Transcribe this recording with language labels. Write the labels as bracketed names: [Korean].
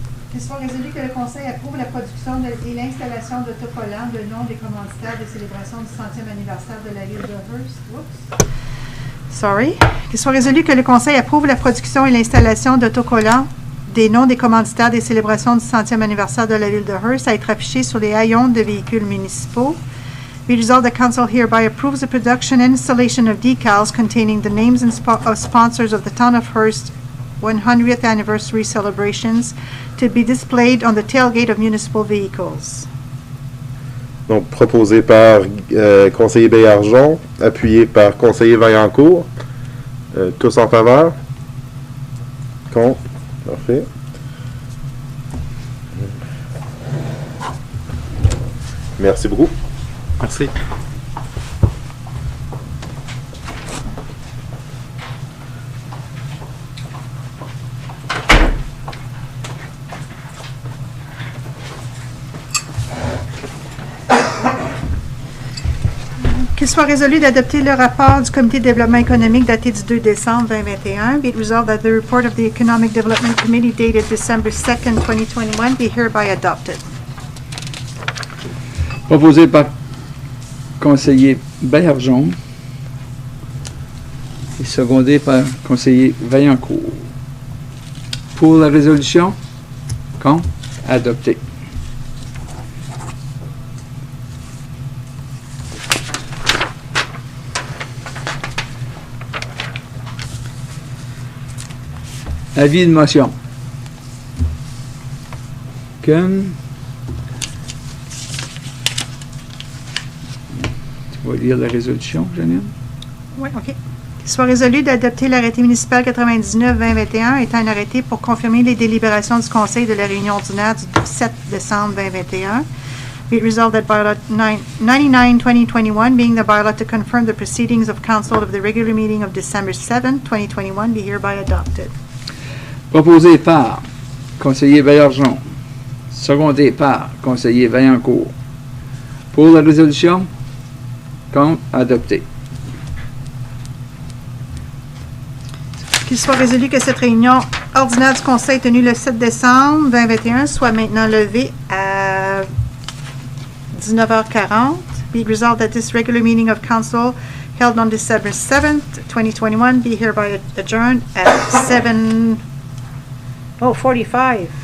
[French] Qu'il soit résolu que le Conseil approuve la production et l'installation d'autocollants de nom des commanditaires des célébrations du 100e anniversaire de la ville de Hearst. [English] Sorry. [French] Qu'il soit résolu que le Conseil approuve la production et l'installation d'autocollants des noms des commanditaires des célébrations du 100e anniversaire de la ville de Hearst à être affichés sur les haillons de véhicules municipaux. [English] Be resolved, the Council hereby approves the production and installation of decals containing the names of sponsors of the Town of Hearst 100th anniversary celebrations to be displayed on the tailgate of municipal vehicles. [French] Donc, proposé par conseiller Béargeon, appuyé par conseiller Vaillancourt. Tous en faveur? Contre? Parfait. Merci beaucoup. Merci. Qu'il soit résolu d'adopter le rapport du Comité de développement économique daté du 2 décembre 2021. [English] Be it resolved that the report of the Economic Development Committee dated December 2nd, 2021 be hereby adopted. [French] Proposé par conseiller Bergeon et secondé par conseiller Vaillancourt. Pour la résolution? Contre? Adopté. Avis de motion. Aucune. Tu vas lire la résolution, Janine? Oui, OK. Qu'il soit résolu d'adopter l'arrêté municipal 99-2021 étant un arrêté pour confirmer les délibérations du Conseil de la réunion ordinaire du 7 décembre 2021. [English] Be it resolved that bylaw 99-2021, being the bylaw to confirm the proceedings of council of the regular meeting of December 7, 2021, be hereby adopted. [French] Proposé par conseiller Bergeon, secondé par conseiller Vaillancourt. Pour la résolution? Contre? Adopté. Qu'il soit résolu que cette réunion ordinaire du Conseil tenue le 7 décembre 2021 soit maintenant levée à 19h40. [English] Be it resolved that this regular meeting of council held on December 7th, 2021 be hereby adjourned at 7:45.